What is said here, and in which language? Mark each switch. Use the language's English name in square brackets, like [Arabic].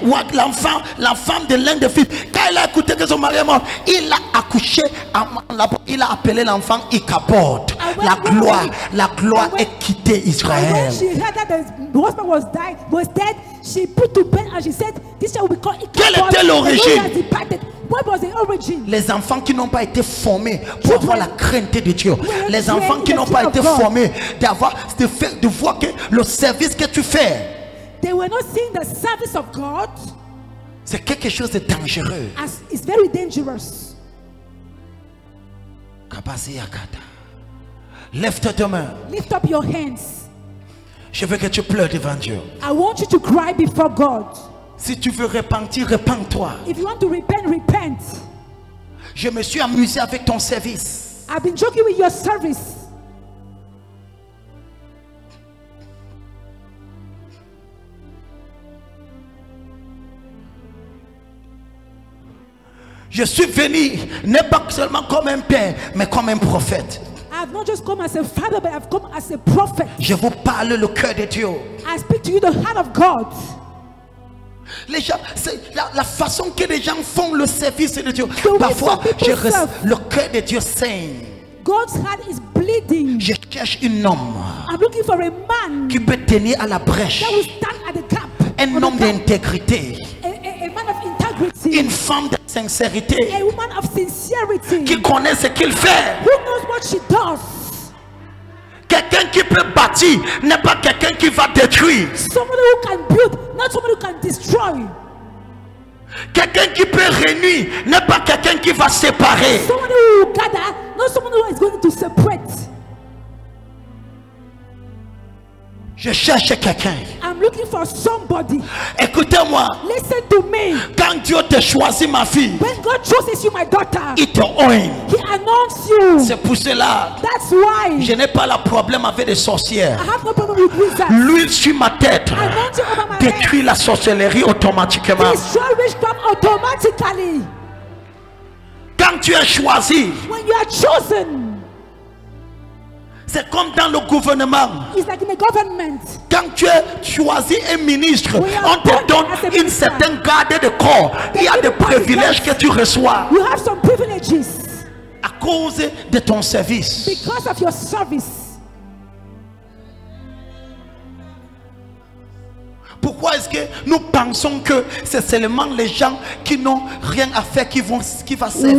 [French] quand la femme de l'un des fils, quand elle a écouté que son mari est mort, il a accouché, il a appelé l'enfant Ichabod. La gloire est quittée [English] And when [French] Israël. [English] she heard that the husband was dead, she put to bed and she said, "This shall be called Ichabod." [French] Quelle était l'origine? [English] The Lord has departed. What was the origin? [French] Les enfants qui n'ont pas été formés pour avoir la crainte de Dieu. Les enfants qui n'ont pas été formés de voir que le service que tu fais, [English] They were not seeing the service of God [French] c'est quelque chose de dangereux. [English] as it's very dangerous. [French] Lève tes mains. [English] Lift up your hands. [French] Je veux que tu pleures devant Dieu. [English] I want you to cry before God. [French] Si tu veux repentir, repens-toi. [English] If you want to repent, repent. [French] Je me suis amusé avec ton service. [English] I've been joking with your service. [French] Je suis venu, n'est pas seulement comme un père, mais comme un prophète. [English] I've not just come as a father, but I've come as a prophet. [French] Je vous parle le cœur de Dieu. [English] I speak to you the heart of God. [French] Les gens, c'est la façon que les gens font le service de Dieu. [English] way [French] Parfois, [English] some people serve. [French] le cœur de Dieu saigne. [English] God's heart is bleeding. [French] Je cherche un homme [English] I'm looking for a man [French] qui peut tenir à la brèche [English] that will stand at the gap [French] un homme d'intégrité, [English] a man of integrity, [French] une femme de sincérité, [English] a woman of sincerity, [French] qui connaît ce qu'il fait. [English] who knows what she does. [French] Quelqu'un qui peut bâtir n'est pas quelqu'un qui va détruire. [English] Somebody who can build, not somebody who can destroy. [French] Quelqu'un qui peut réunir n'est pas quelqu'un qui va séparer. [English] Somebody who will gather, not somebody who is going to separate. [French] Je cherche quelqu'un. [English] I'm looking for somebody. [French] Écoutez-moi. [English] Listen to me. [French] Quand Dieu te choisit, ma fille, [English] When God chooses you, my daughter, [French] il te oint. [English] He anoints you. [French] C'est pour cela. [English] That's why [French] Je n'ai pas le problème avec les sorcières. [English] I have no problem with wizards. [French] L'huile sur ma tête [English] Anointing over my head. [French] détruit la sorcellerie automatiquement. [English] Destroy witchcraft automatically. [French] Quand tu es choisi, [English] When you are chosen, [French] c'est comme dans le gouvernement. [English] it's like in the government. [French] Quand tu es choisi un ministre, [English] We are [French] on te [English] appointed [French] donne [English] as a [French] une [English] minister. [French] certaine garde de corps. Il y a des privilèges que tu reçois [English] You have some privileges [French] à cause de ton service. [English] because of your service. [French] Pourquoi est-ce que nous pensons que c'est seulement les gens qui n'ont rien à faire qui vont servir